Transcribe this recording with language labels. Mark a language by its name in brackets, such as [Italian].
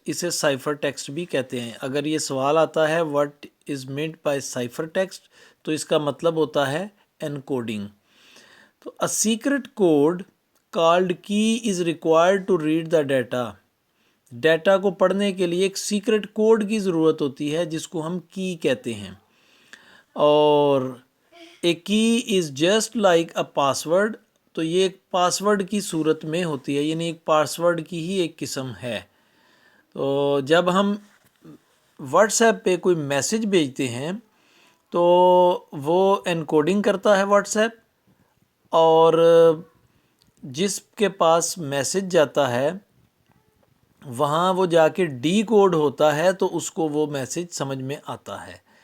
[Urdu] اسے ciphertext بھی کہتے ہیں. اگر یہ سوال آتا ہے what is meant by ciphertext تو اس کا مطلب ہوتا ہے انکوڈنگ. [English] تو a secret code called key is required to read the data. [Urdu] Data کو پڑھنے کے لیے ایک سیکرٹ کوڈ کی ضرورت ہوتی ہے جس کو ہم کی کہتے ہیں. [English] اور a key is just like a password. [Urdu] تو یہ ایک پاسورڈ کی صورت میں ہوتی ہے، یعنی ایک پاسورڈ کی ہی ایک قسم ہے. تو جب ہم واٹس ایپ پہ کوئی میسیج بھیجتے ہیں تو وہ انکوڈنگ کرتا ہے واٹس ایپ، اور جس کے پاس میسیج جاتا ہے وہاں وہ جا کے ڈی کوڈ ہوتا ہے تو اس کو وہ میسیج سمجھ میں آتا ہے.